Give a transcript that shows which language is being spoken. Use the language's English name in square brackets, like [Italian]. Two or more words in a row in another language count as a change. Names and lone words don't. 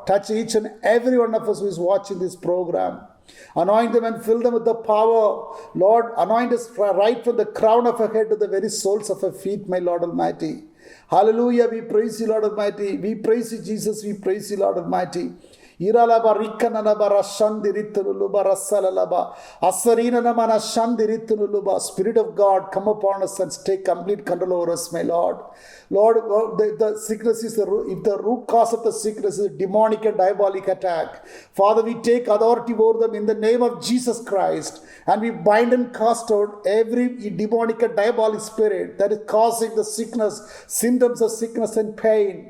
[English] Touch each and every one of us who is watching this program. Anoint them and fill them with the power. Lord, anoint us right from the crown of our head to the very soles of our feet, my Lord Almighty. Hallelujah, we praise you, Lord Almighty. We praise you, Jesus. We praise you, Lord Almighty. Iralaba rikkanalaba rashandi rittunuluba rasalalaba asarina namana shandi rittunuluba. Spirit of God, come upon us and take complete control over us, my Lord. Lord, the sickness is if the root cause of the sickness is a demonic and diabolic attack, Father, we take authority over them in the name of Jesus Christ, and we bind and cast out every demonic and diabolic spirit that is causing the sickness, symptoms of sickness and pain.